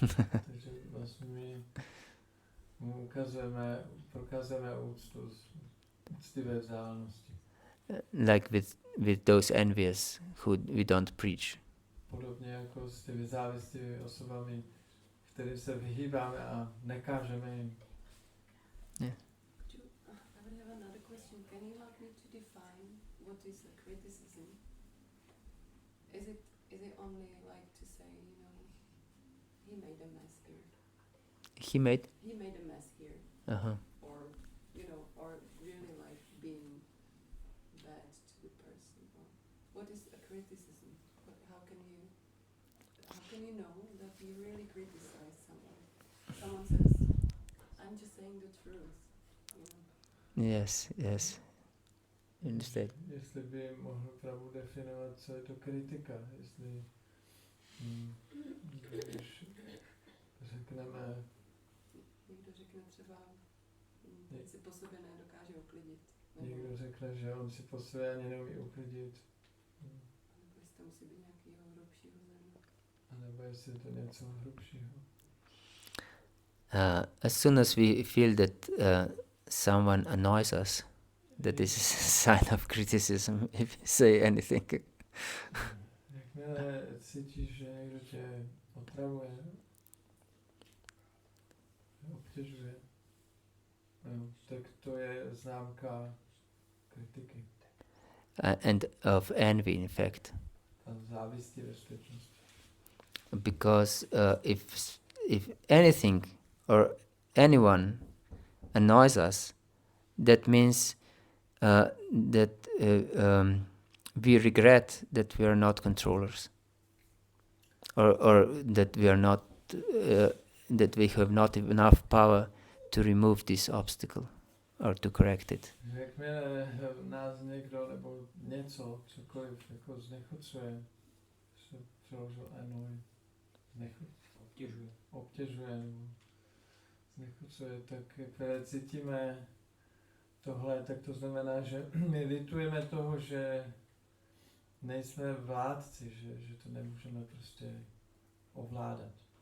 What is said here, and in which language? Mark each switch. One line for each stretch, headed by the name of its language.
Czech: Takže vlastně my mu prokazujeme úctu z úctivé vzdálenosti.
English: Like with those envious who we don't preach.
Czech: Podobně jako s těmi závistivými osobami, kterým se vyhýbáme a nekážeme jim.
English: Yeah. I would have another question. Can you help me to define what is a criticism? Is it only like to say, he made a mess here? He made He made a mess here. Or or really like being bad to the person. Or what is a criticism? How can you know that you really criticize someone? Someone says, I'm just saying the truth. Yes. Understand.
Czech: Jestli by mohl pravdu definovat, co je to kritika, jestli když řekneme... Někdo řekne třeba, si po sobě nedokáže uklidit. Někdo řekne, že on si po sobě ani neumí uklidit. Nebo jestli to musí být nějakého hrubšího země. A nebo jestli je to něco hrubšího.
English: As soon as we feel that someone annoys us, that is a sign of criticism if you say anything.
Czech: Jakmile cítíš, že někdo tě otravuje, obtěžuje, tak to je známka kritiky
English: and of envy, in fact.
Czech: a závisti ve skutečnosti.
English: Because if anything or anyone annoys us, that means that we regret that we are not controllers, or that we are not that we have not enough power to remove this obstacle or to correct it.
Czech: Jakmile nás někdo nebo něco, cokoliv jako znechucuje, se přeložil annoy, obtěžuje nebo znechucuje, tak jakmile cítíme tohle, tak to znamená, že my litujeme toho, že nejsme vládci, že to nemůžeme prostě ovládat.